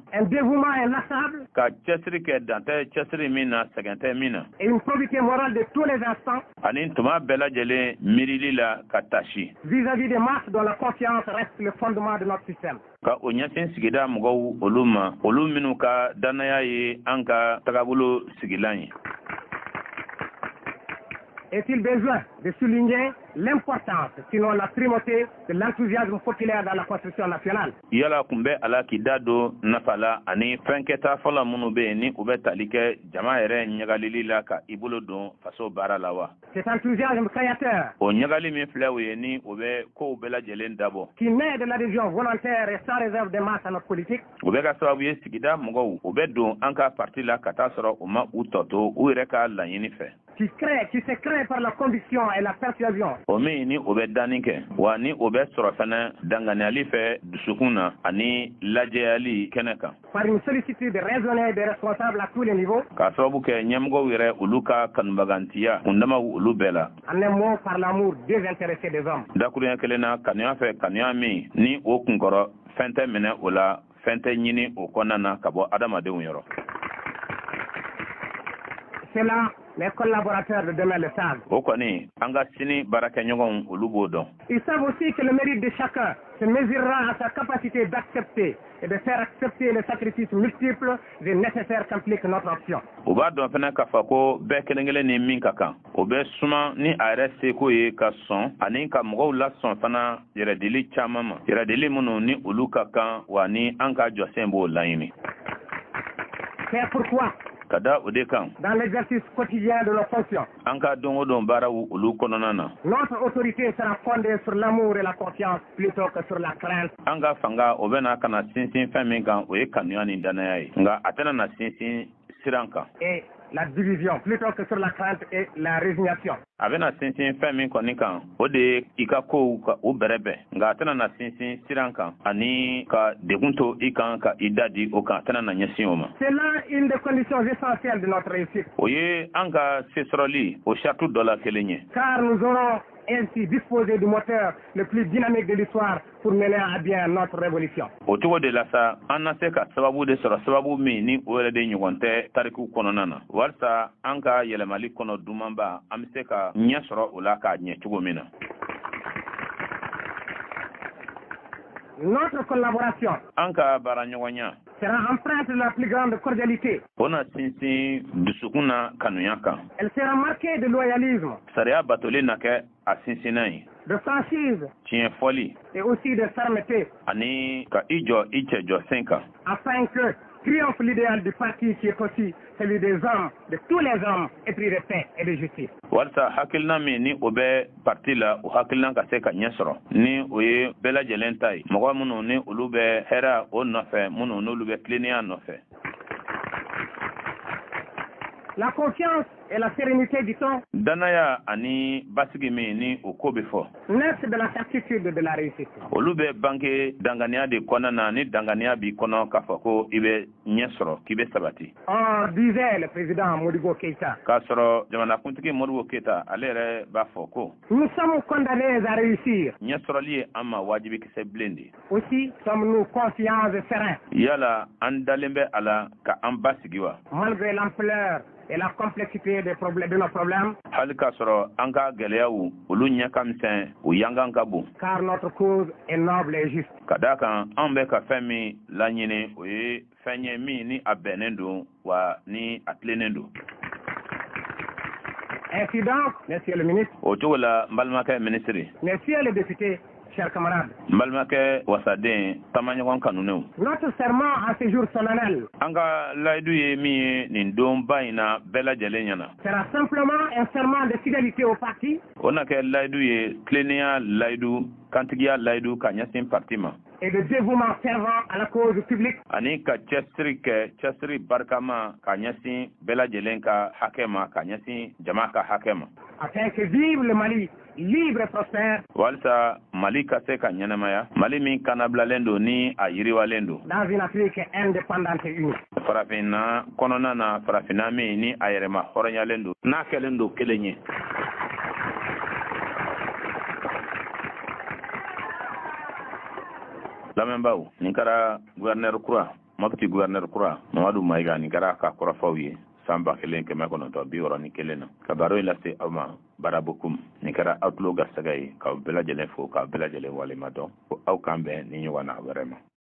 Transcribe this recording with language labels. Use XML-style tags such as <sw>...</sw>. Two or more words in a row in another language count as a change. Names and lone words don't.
<fr>un dévouement inlassable.</fr> <bm>Ka cɛsiri kɛ dan tɛ cɛsiri min na sɛgɛn tɛ min na.</bm> <fr>Et une probité morale de tous les instants.</fr> <bm>Ani tuma bɛɛ lajɛlen miirili la ka tasi.</bm> <fr>Vis-à-vis des masses dont la confiance reste le fondement de notre système.</fr> <bm>Ka o ɲɛsin sigida mɔgɔw olu ma olu minnu ka dannaya ye an ka tagabolo sigilan ye.</bm> <fr>Est-il besoin de souligner l'importance, sinon la primauté, de l'enthousiasme populaire dans la construction nationale?</fr> <bm>Yala kun bɛ ala k'i da don nafa la ani fɛnkɛta fɔlɔ minnu bɛ yen ni u bɛ tali kɛ jama yɛrɛ ɲagalili la ka i bolo don faso baara la wa?</bm> <fr>Cet enthousiasme créateur</fr> <bm>o ɲagali min filɛ o ye ni o bɛ kow bɛɛ lajɛlen dabɔ.</bm> <fr>qui naît de l'adhésion volontaire et sans réserve des masses à notre politique.</fr> <bm>O bɛ ka sababu ye sigida mɔgɔw o bɛ don an ka parti la ka taa sɔrɔ u ma u tɔ to u yɛrɛ ka laɲini fɛ.</bm> <fr>Qui se crée par la conviction et la persuasion.</fr> <bm>O min ni o bɛ danni kɛ wa ni o bɛ sɔrɔ fana danganiyali fɛ dusukun na ani lajɛyali kɛnɛ kan.</bm> <fr>Par une sollicitude raisonnée des responsables à tous les niveaux.</fr> <bm>K'a sababu kɛ ɲɛmɔgɔw yɛrɛ olu ka kanubagantiya kundamaw olu bɛɛ la.</bm> <fr>En un mot, par l'amour désintéressé des hommes.</fr> <bm>Dakuruɲɛ kelen na kanuya fɛ kanuya min ni o kunkɔrɔ fɛn tɛ minɛ o la fɛn tɛ ɲini o kɔnɔna na ka bɔ adamadenw yɔrɔ.</bm> <fr>C'est là les collaborateurs de demain le savent.</fr> <bm>O kɔni an ka sini baarakɛɲɔgɔnw olu b'o dɔn.</bm> <fr>Ils savent aussi que le mérite de chacun se mesurera à sa capacité d'accepter et de faire accepter les sacrifices multiples et nécessaires qu'implique notre option.</fr> <bm>O b'a dɔn fana k'a fɔ ko bɛɛ kelen kelen ni min ka kan o bɛ suma ni a yɛrɛ seko ye ka sɔn ani ka mɔgɔw lasɔn fana yɛrɛdili caman ma yɛrɛdili minnu ni olu ka kan wa ni an ka jɔsen b'o laɲini.</bm> <fr>C'est pourquoi</fr> <bm>ka da o de kan</bm> <fr>dans l'exercice quotidien de nos fonctions,</fr> <bm>an ka don o don baaraw olu kɔnɔna na</bm> <fr>notre autorité sera fondée sur l'amour et la confiance plutôt que sur la crainte.</fr> <bm>an ka fanga o bɛna ka na sinsin fɛn min kan o ye kanuya ni dannaya ye nka a tɛna na sinsin siran kan.</bm> <fr>Et la division plutôt que sur la crainte et la résignation.</fr> <bm>A bɛna sinsin fɛn min kɔni kan o de ye i ka kow ka o bɛrɛbɛn nka a tɛna na sinsin siran kan ani ka degun to i kan ka i da di o kan a tɛna na ɲɛsin o ma.</bm> <fr>C'est là une des conditions essentielles de notre réussite.</fr> <bm>O ye an ka se sɔrɔli o sartu dɔ la kelen ye.</bm> <fr>Car nous aurons ainsi disposé du moteur le plus dynamique de l'histoire pour mener à bien notre révolution.</fr> <bm>O cogo de la sa an na se ka sababu de sɔrɔ sababu min ni o yɛrɛ de ɲɔgɔn tɛ tariku kɔnɔna na walasa an ka yɛlɛmali kɔnɔ dumanba an bɛ se ka ɲɛ sɔrɔ o la k'a ɲɛ cogo min na.</bm> <fr>Notre collaboration</fr> <bm>an ka baaraɲɔgɔnya</bm> <fr>sera empreinte de la plus grande cordialité.</fr> <bm>o na sinsin dusukun na kanuya kan.</bm> <fr>Elle sera marquée de loyalisme,</fr> <bm>Sariya batoli na kɛ a sinsinna ye.</bm> <fr>de franchise</fr> <bm>Tiɲɛ fɔli</bm> <fr>et aussi de fermeté,</fr> <bm>ani ka i jɔ i cɛ jɔsen kan.</bm> <fr>afin que triomphe l'idéal du parti qui est aussi celui des hommes, de tous les hommes, épris de paix et de justice.</fr> <bm>Walsa hakilna mi ni o bɛ parti la o hakilna ka se ka ɲɛ sɔrɔ ni o ye bɛɛ lajɛlen ta ye mɔgɔ minnu ni olu bɛ hɛrɛ o nɔfɛ minnu n'olu bɛ tilennenya nɔfɛ.</bm> <fr>La confiance et la sérénité du temps</fr> <bm>danaya ani basigi min ni o ko bɛ fɔ</bm> <fr>naissent de la certitude de la réussite.</fr> <bm>olu bɛ bange danganiya de kɔnɔna na ni danganiya b'i kɔnɔ k'a fɔ ko i bɛ ɲɛ sɔrɔ k'i bɛ sabati.</bm> <fr>Or, disait le président Modibo Keïta,</fr> <bm>k'a sɔrɔ jamanakuntigi Modibo Keïta ale yɛrɛ b'a fɔ ko</bm> <fr>nous sommes condamnés à réussir.</fr> <bm>ɲɛ sɔrɔli ye an ma wajibikisɛ bilen de.</bm> <fr>Aussi sommes-nous confiants et sereins.</fr> <bm>yala an dalen bɛ a la ka an basigi wa.</bm> <fr>Malgré l'ampleur et la complexité des problèmes, de nos problèmes,</fr> <bm>hali k'a sɔrɔ an ka gɛlɛyaw olu ɲɛ ka misɛn o yankan ka bon.</bm> <fr>car notre cause est noble et juste.</fr> <bm>ka d'a kan an bɛ ka fɛn min laɲini o ye fɛn ye min ni a bɛnnen don wa ni a tilennen don.</bm> <fr>Ainsi donc, monsieur le ministre,</fr> <bm>o cogo la n balimakɛ minisiri</bm> <fr>messieurs les députés, chers camarades,</fr> <bm>n balimakɛ wasaden tamaɲɔgɔn kanunenw</bm> <fr>notre serment à ce jour solennel</fr> <bm>an ka layidu ye min ye nin donba in na bɛɛ lajɛlen ɲɛna</bm> <fr>sera simplement un serment de fidélité au parti</fr> <bm>o na kɛ layidu ye tilennenya layidu kantigiya layidu ka ɲɛsin parti ma</bm> <fr>et de dévouement fervent à la cause publique</fr> <bm>ani ka cɛsiri kɛ cɛsiri barikama ka ɲɛsin bɛɛ lajɛlen ka hakɛ ma ka ɲɛsin jama ka hakɛ ma</bm> <fr>afin que vive le Mali libre et prospère</fr> <bm>walisa mali ka se ka ɲɛnamaya mali min kanabilalen don ni a yiriwalen don</bm> <fr>dans une Afrique indépendante et unie.</fr> <bm>farafinna kɔnɔna na farafinna min ni a yɛrɛma hɔrɔnyalen don n'a kɛlen don kelen ye. lamɛnbaw nin kɛra gouverneur kura mopti gouverneur kura mamadu mayiga nin kɛra ka kɔrɔfɔw ye san 1961 na ka baro in lase aw ma barabokum nin kɛra aw tulo gasaga ye k'aw bɛɛ lajɛlen fo k'aw bɛɛ lajɛlen walemadɔn ko aw k'an bɛn ni ɲɔgɔn na wɛrɛ ma.</bm>